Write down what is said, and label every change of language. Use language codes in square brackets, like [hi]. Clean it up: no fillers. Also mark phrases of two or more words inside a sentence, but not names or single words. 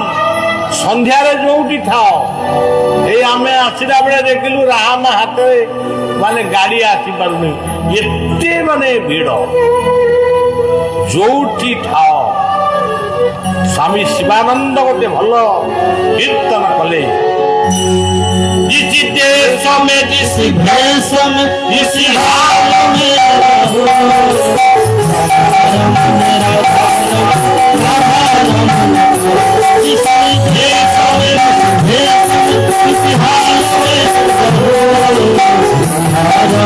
[or] ସନ୍ଧ୍ୟାରେ ଯୋଉଠି ଥାଅ, ଏଇ ଆମେ ଆସିଲା ବେଳେ ଦେଖିଲୁ ରାହାମା ହାତରେ ମାନେ ଗାଡି ଆସିପାରୁନି, ଏତେ ମାନେ ଭିଡ଼। ଯୋଉଠି ଥାଅ, ସ୍ୱାମୀ ଶିବାନନ୍ଦ ଗୋଟେ ଭଲ କୀର୍ତ୍ତନ କଲେ। [hi] जिस देश में जिस भेष में जिस हाल में जिस देश में जिस भेष में जिस हाल में